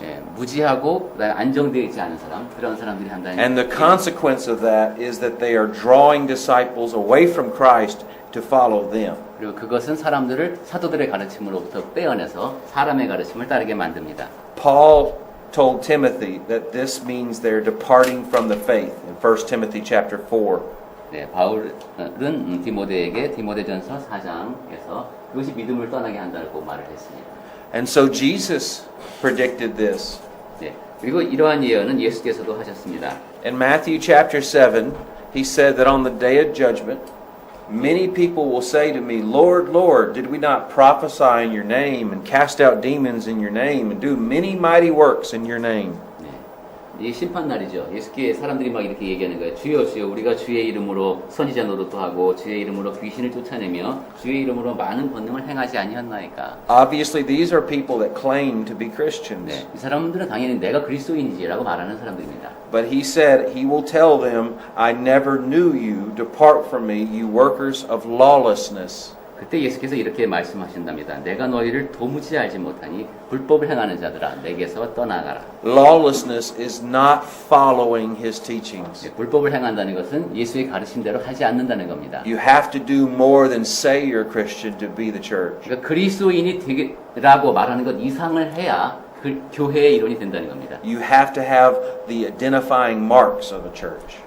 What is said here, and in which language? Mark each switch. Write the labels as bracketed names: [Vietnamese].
[Korean] 예, 무지하고 그다음에 안정되어 있지 않은 사람, 그런 사람들이 한다는 [English] And the [Korean] 얘기죠. [English] consequence of that is that they are drawing disciples away from Christ to follow them. [Korean] 그리고 그것은 사람들을 사도들의 가르침으로부터 떼어내서 사람의 가르침을 따르게 만듭니다. [English] Paul told Timothy that this means they're departing from the faith in 1 Timothy chapter 4. [Korean] 네, 바울은 디모데에게 디모데전서 4장에서 그것이 믿음을 떠나게 한다고 말을 했습니다. [English] And so Jesus predicted this. [Korean] 네, 그리고 이러한 예언은 예수께서도 하셨습니다. [English] In Matthew chapter 7, he said that on the day of judgment, many people will say to me, Lord, Lord, did we not prophesy in your name and cast out demons in your name and do many mighty works in your name? [Korean] 네, 이 심판 날이죠. 예수께 사람들이 막 이렇게 얘기하는 거예요. 주여 주여 우리가 주의 이름으로 선지자 노릇도 하고 주의 이름으로 귀신을 쫓아내며 주의 이름으로 많은 권능을 행하지 아니었나이까. [English] Obviously, these are people that claim to be Christians. [Korean] 네, 이 사람들은 당연히 내가 그리스도인이지라고 말하는 사람들입니다. [English] But he said, he will tell them, I never knew you. Depart from me, you workers of lawlessness. [Korean] 그때 예수께서 이렇게 말씀하신답니다. 내가 너희를 도무지 알지 못하니 불법을 행하는 자들아 내게서 떠나가라. [English] Lawlessness is not following his teachings. [Korean] 네, 불법을 행한다는 것은 예수의 가르침대로 하지 않는다는 겁니다. [English] You have to do more than say you're Christian to be the church. [Korean] 그러니까 그리스도인이 되라고 말하는 것 이상을 해야 그 교회의 이론이 된다는 겁니다. [English] You have to have the identifying marks of a church.